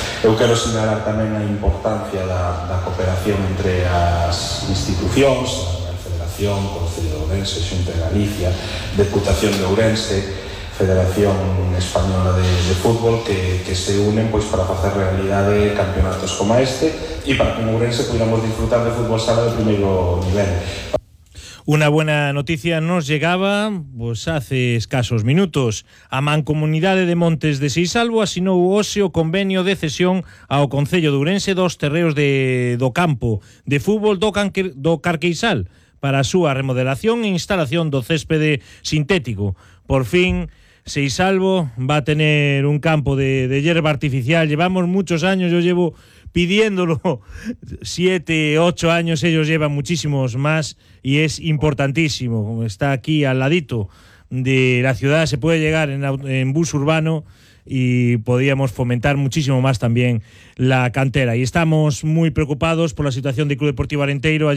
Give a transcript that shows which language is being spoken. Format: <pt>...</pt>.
<gl>Eu quero señalar tamén a importancia da cooperación entre as institucións, a Federación, Concello de Ourense, Xunta de Galicia, Deputación de Ourense, Federación Española de Fútbol, que se unen pues, para facer realidade campeonatos como este e para que en Ourense podamos disfrutar de fútbol sala de primeiro nivel.</gl> <es>Una buena noticia nos llegaba pues hace escasos minutos.</es> <gl>A Mancomunidade de Montes de Seisalvo asinou hoxe o convenio de cesión ao Concello de Ourense dos terreos do campo de fútbol do Carqueixal para a súa remodelación e instalación do céspede sintético.</gl> <es>Por fin, Seisalvo va a tener un campo de hierba artificial. Llevamos muchos años, yo llevo pidiéndolo 7, 8 años, ellos llevan muchísimos más y es importantísimo. Está aquí al ladito de la ciudad, se puede llegar en bus urbano y podríamos fomentar muchísimo más también la cantera. Y estamos muy preocupados por la situación del Club Deportivo Arenteiro.</es>